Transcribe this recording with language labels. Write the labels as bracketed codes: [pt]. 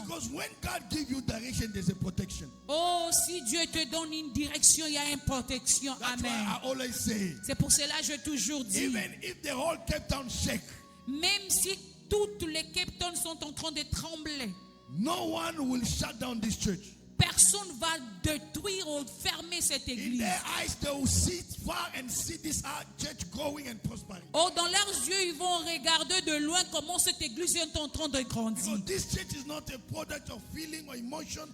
[en] Because when God gives you direction, there's a protection. [fr] Oh, si Dieu te donne une direction, il y a une protection. [en] That's [fr] Amen. [en] why I always say, [fr] C'est pour cela que j'ai toujours dit, [en] even if the whole Cape Town shake, [fr] même si toutes les Cape Town sont en train de trembler, [en] no one will shut down this church. [fr] personne ne va détruire ou fermer cette [en] In [fr] église. [en] their eyes, they will sit far and see this church growing and prospering. [fr] Oh, dans leurs yeux, ils vont regarder de loin comment cette église est en train de grandir. [en] Because this church is not a product of feeling or emotion.